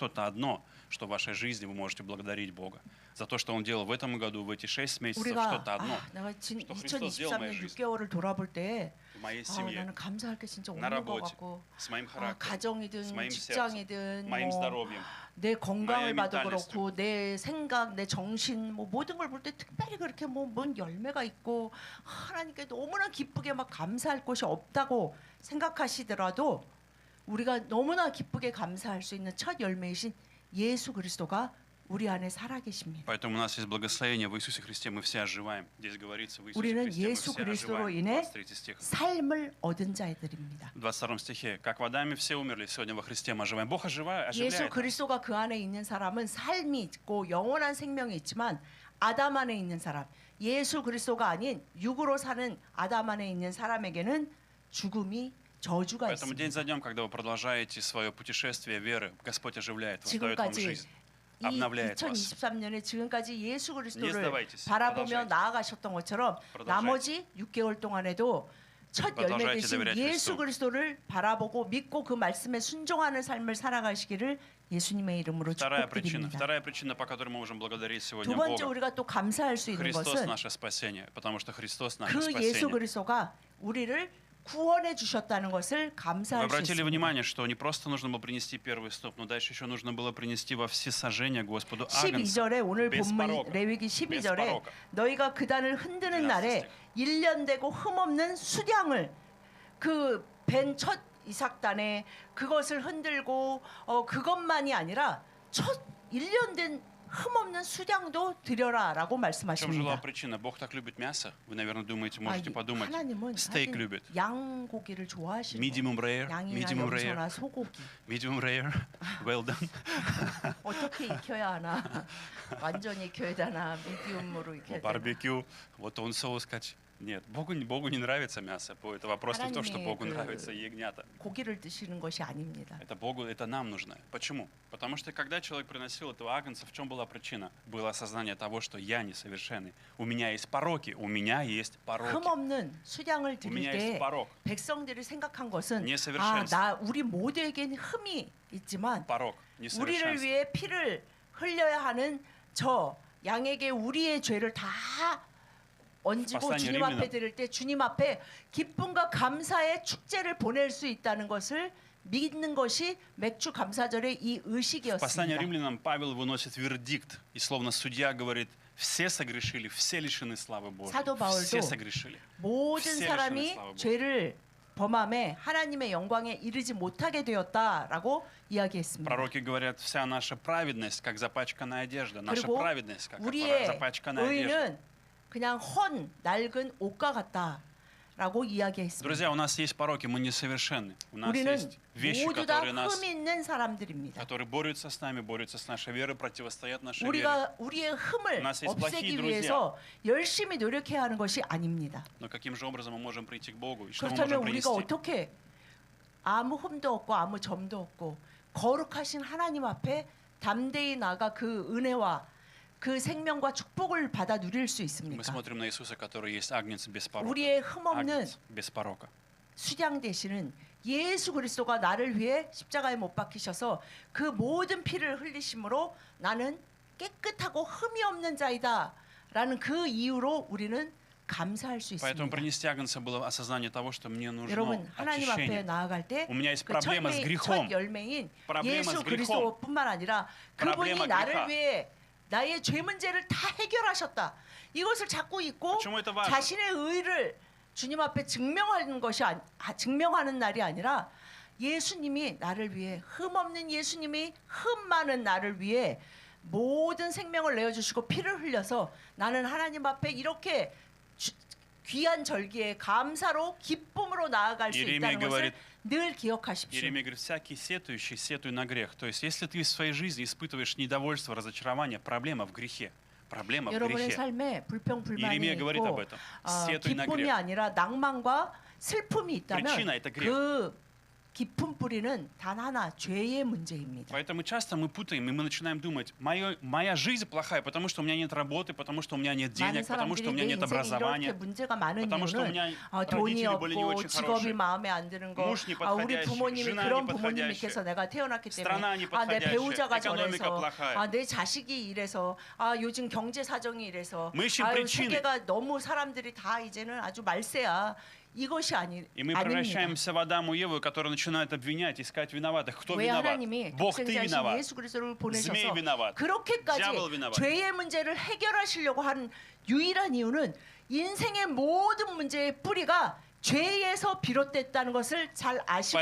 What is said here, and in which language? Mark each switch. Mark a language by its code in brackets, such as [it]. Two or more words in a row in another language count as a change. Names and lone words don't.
[ru] Что-то одно, что в вашей жизни вы можете благодарить Бога. За то, что Он делал в этом году, в эти 6 месяцев, [ko] 우리가 [ru] что-то одно. [ko] 내가 [ru] что Христос сделал в моей [ko] 2023년 [ru] жизни. [ko] 6개월을 돌아볼 때 [ru] В моей семье, [ko] 나는 감사할 게 진짜 [ru] на [ko] 없는 것 [ru] работе, [ko] 같고 [ru] с моим характером, [ko] 가정이든 [ru] с моим сердцем, [ko] 직장이든 [ru] моим [ko] 뭐 [ru] здоровьем, [ko] 내 건강을 나의 봐도 [ru] mentalност. [ko] 그렇고 내 생각, 내 정신 뭐 모든 걸 볼 때 특별히 그렇게 뭐 뭔 열매가 있고 하나님께 너무나 기쁘게 막 감사할 것이 없다고 생각하시더라도 우리가 너무나 기쁘게 감사할 수 있는 첫 열매이신 예수 그리스도가 우리 안에 살아계십니다. [ru] Поэтому у нас есть благословение в Иисусе Христе, мы все оживаем. Здесь говорится в Иисусе [ko] 우리는 [ru] Христе, мы [ko] 예수 [ru] все [ko] 그리스도로 [ru] оживаем. [ko] 인해 [ru] 23 стих. [ko] 삶을 얻은 자들입니다. [ru] В 22 стихе. Как в Адаме все умерли, сегодня во Христе мы оживаем. Бог [ko] 예수 [ru] оживляет нас. [ko] 그리스도가 그 안에 있는 사람은 삶이 있고 영원한 생명이 있지만 아담 안에 있는 사람, 예수 그리스도가 아닌 육으로 사는 아담 안에 있는 사람에게는 죽음이 저주가 [ru] Поэтому день [ko] 있습니다. [ru] за днем, когда вы продолжаете свое путешествие веры, Господь оживляет вас, дает вам [ko] 지금까지 [ru] жизнь, [ko] 이 [ru] обновляет вас. [ko] 2023년에 지금까지 예수 [ru] Не [ko] 그리스도를 [ru] сдавайтесь, [ko] 바라보며 [ru] продолжайте. [ko] 나아가셨던 것처럼 [ru] продолжайте. [ko] 나머지 6개월 동안에도 첫 열매 [ru] продолжайте [ko] 되신 [ru] доверять [ko] 예수 [ru] Христу. [ko] 그리스도를 바라보고 믿고 그 말씀에 순종하는 삶을 살아가시기를 예수님의 이름으로 축복드립니다. [ru] Вторая причина, по которой мы можем благодарить [ko] 두 [ru] сегодня [ko] 번째 [ru] Бога. [ko] 우리가 또 감사할 수 있는 [ru] Христос [ko] 것은 [ru] наше спасение, потому что Христос наше [ko] 그 예수 [ru] спасение. [ko] 그리스도가 우리를 구원해 주셨다는 것을 [ru] Вы [ko] 감사할 수 [ru] обратили [ko] 있습니다. [ru] внимание, что не просто нужно было принести первый стоп, но дальше еще нужно было принести во всесожжение Господу Агнца. [ko] 12절에 오늘 [ru] без [ko] 본문 [ru] порока. [ko] 레위기 [ru] без [ko] 12절에 [ru] порока. [ko] 너희가 그단을 흔드는 12 날에 1년 되고 흠없는 수량을 그 벤 첫 이삭단에 그것을 흔들고 그것만이 아니라 첫 1년 된 흠없는 수량도 드려라라고 [ru] В чем же была [ko] 말씀하십니다. [ru] причина? Бог так любит мясо? Вы, наверное, думаете, можете [ko] 아, [ru] подумать. [ko] 하나님은 스테이크 사실 [ru] любит. [ko] 양고기를 좋아하시는 [en] Medium rare, [ko] 양이나 [en] medium rare, [ko] 염소나 소고기 [en] medium rare, well done. [ko] 어떻게 익혀야 하나 완전히 익혀야 되나 미디움으로 익혀야 되나 [ru] Барбекю, вот он соус кач. Нет, Богу не нравится мясо. Это вопрос не в том, что [ko] 하나님이 [ru] Богу [ko] 그- [ru] нравится ягнята. [ko] 고기를 드시는 것이 아닙니다. [ru] Это Богу, это нам нужно. Почему? Потому что когда человек приносил этого агнца, в чем была причина? Было осознание того, что я несовершенный. У меня есть пороки, у меня есть пороки. [ko] 흠없는 수량을 [ru] У [ko] 드릴 [ru] меня есть [ko] 때 [ru] порок. [ko] 백성들이 생각한 것은 [ru] несовершенство. [ko] 우리 모두에겐 흠이 있지만 [ru] Порок, [ko] 우리를 [ru] несовершенство. [ko] 위해 피를 흘려야 하는 저 양에게 우리의 죄를 다 얹고 스파사니 주님 앞에 림리나. 드릴 때 주님 앞에 기쁨과 감사의 축제를 보낼 수 있다는 것을 믿는 것이 맥주 감사절의 이 [ru] В послании [ko] 의식이었습니다. [ru] римлянам Павел выносит вердикт, и словно судья говорит, все согрешили, все лишены славы Божьей. [ko] 사도 바울도 [ru] Все согрешили. [ko] 모든 [ru] все [ko] 사람이 [ru] лишены славы Божьей. [ko] 죄를 범함에 하나님의 영광에 이르지 못하게 되었다라고 이야기했습니다. [ru] Пророки говорят, вся наша праведность, как запачканная одежда. Наша [ko] 그리고 [ru] праведность, как [ko] 우리의 [ru] запачканная одежда. [ko] 의는 그냥 헌 낡은 옷과 같다라고 이야기했습니다. [ru] Друзья, у нас есть пороки, мы несовершенны. У нас [ko] 우리는 [ru] есть вещи, [ko] 모두 다 [ru] которые нас, [ko] 흠 있는 사람들입니다. [ru] которые борются с нами, борются с нашей верой, противостоят нашей вере. [ko] 우리가 우리의 흠을 [ru] У нас есть плохие [ko] 없애기 [ru] друзья. [ko] 위해서 열심히 노력해야 하는 것이 아닙니다. [ru] Но каким же образом мы можем прийти к Богу? И что мы можем [ko] 그렇다면 우리가 [ru] принести? [ko] 어떻게 아무 흠도 없고 아무 점도 없고 거룩하신 하나님 앞에 담대히 나가 그 은혜와 그 생명과 축복을 받아 누릴 수 [ru] Мы [ko] 있습니까? [ru] смотрим на Иисуса, который есть агнец без порока. [ko] 우리의 흠없는 [ru] Агнец без порока. [ko] 수량 되시는 예수 그리스도가 나를 위해 십자가에 못 박히셔서 그 모든 피를 흘리심으로 나는 깨끗하고 흠이 없는 자이다라는 그 이유로 우리는 감사할 수 [ru] Поэтому [ko] 있습니다. [ru] принести агнца было осознание того, что мне нужно [ko] 여러분 하나님 앞에 [ru] очищение. [ko] 나아갈 때 [ru] У меня есть [ko] 그 [ru] проблема с [ko] 첫 [ru] грехом. [ko] 열매인 [ru] проблема [ko] 예수 [ru] с грехом. [ko] 그리스도뿐만 아니라 그분이 [ru] проблема [ko] 나를 [ru] греха. [ko] 위해 나의 죄 문제를 다 해결하셨다. 이것을 잡고 있고 [ru] почему это важно? [ko] 자신의 의를 주님 앞에 증명하는 것이 증명하는 날이 아니라 예수님이 나를 위해 흠 없는 예수님이 흠 많은 나를 위해 모든 생명을 내어 주시고 피를 흘려서 나는 하나님 앞에 이렇게 귀한 절기에 감사로 기쁨으로 나아갈 수 [ru] Иеремия [ko] 있다는 것을 [ru] говорит, [ko] 늘 기억하십시오. [ru] Иеремия говорит, всякий сетующий, сетуй на грех. То есть, если ты в своей жизни испытываешь недовольство, разочарование, проблема в грехе. Проблема в [ko] 여러분의 [ru] грехе. [ko] 삶에 불평 불만이 [ru] Иеремия говорит об [ko] 있고 [ru] этом. Сетуй на [ko] 기쁨이 [ru] грех. [ko] 아니라 낭만과 슬픔이 있다면 [ru] Причина это грех. [ko] 그 깊은 뿌리는 단 하나 죄의 문제입니다. [ru] Поэтому часто мы путаем, и мы начинаем думать, моя жизнь плохая, потому что у меня нет работы, потому что у меня нет [ko] 많은 [ru] денег, потому что [ko] 사람들이 [ru] у меня [ko] 내 [ru] нет [ko] 인생에 이렇게 [ru] образования, [ko] 문제가 많은 [ru] потому что у [ko] 이유는 [ru] меня [ko] 돈이 [ru] родители были не [ko] 없고 [ru] очень [ko] 직업이 [ru] хорошие, [ko] 마음에 안 드는 거, [ru] муж [ko] 우리 [ru] неподходящий, [ko] 부모님이 [ru] жена [ko] 그런 부모님 [ru] неподходящая, [ko] 밑에서 내가 태어났기 [ru] страна [ko] 때문에 내 [ru] неподходящая, [ko] 배우자가 [ru] экономика [ko] 저래서 [ru] плохая. [ko] 내 자식이 이래서 요즘 경제 사정이 이래서 [ru] Мы ищем причины. [ko] 세계가 너무 사람들이 다 이제는 아주 말세야. 이것이 [ru] И мы [ko] 아닙니다. [ru] превращаемся в Адама и Еву, которые начинают обвинять, искать виноватых. Кто [ko] 왜 [ru] виноват? [ko] 하나님이 [ru] Бог, ты [ko] 독생자신 [ru] виноват. [ko] 예수 그리스도를 [ru] Змей [ko] 보내셔서 [ru] виноват. [ko] 그렇게까지 [ru] Дьявол виноват. [ko] 죄의 문제를 해결하시려고 한 유일한 이유는 인생의 모든 문제의 뿌리가 죄에서 비롯됐다는 것을 잘 아시고